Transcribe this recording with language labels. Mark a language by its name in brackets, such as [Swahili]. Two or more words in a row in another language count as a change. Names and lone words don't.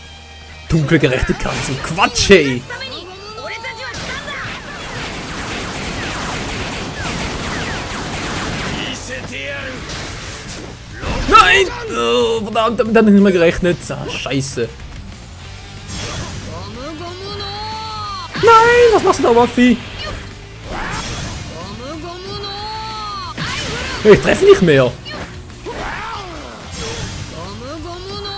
[German] Dunkle Gerechtigkeit, so Quatsch, ey. [Japanese] ために俺たちは来たんだ見せてやる [German] Nein! Oh, verdammt, damit hat er nicht mehr gerechnet. Ah, scheiße. [Japanese] ゴムゴムの [German] Nein, was machst du da, Waffi? [Japanese] ゴムゴムの [German] Ich treffe nicht mehr. [Japanese] ゴムゴムの